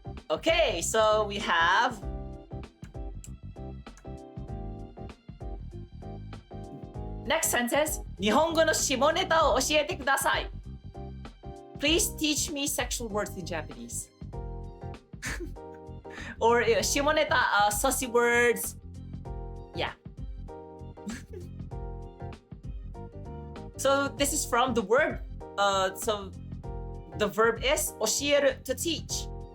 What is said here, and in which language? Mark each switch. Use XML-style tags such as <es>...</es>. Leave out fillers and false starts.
<en>Okay, so we have next sentence.</en> <ja>日本語の下ネタを教えてください.</ja> <en>Please teach me sexual words in Japanese. Or 下ネタ, saucy words. Yeah. So this is from the verb. So the verb is 教える to teach.</en>